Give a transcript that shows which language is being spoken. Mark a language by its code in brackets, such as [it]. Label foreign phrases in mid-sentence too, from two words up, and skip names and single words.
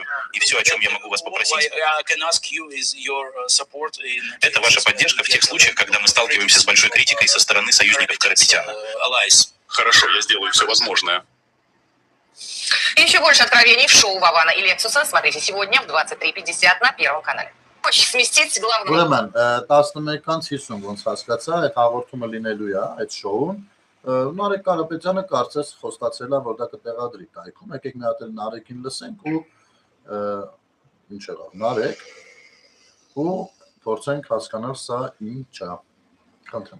[ru] И все, о чем я могу вас попросить, это ваша поддержка в тех случаях, когда мы сталкиваемся с большой критикой со стороны союзников Карапетяна. Хорошо, я сделаю все возможное. Еще больше откровений в шоу Вована и Лексуса смотрите сегодня в 23:50 на Первом канале. Сместить главного... [hy] Ուրեմն 11-ից 50 ոնց հասկացա, այդ հաղորդումը լինելու է այդ շոուն։ Նարեկ Կարապետյանը կարծես խոստացել է, որ դա կտեղադրի կայքում։ Եկեք մի հատ էլ Նարեկին լսենք ու ինչ եղավ Նարեկ ու փորձենք հասկանալ սա ինչ է։ Խնդրեմ։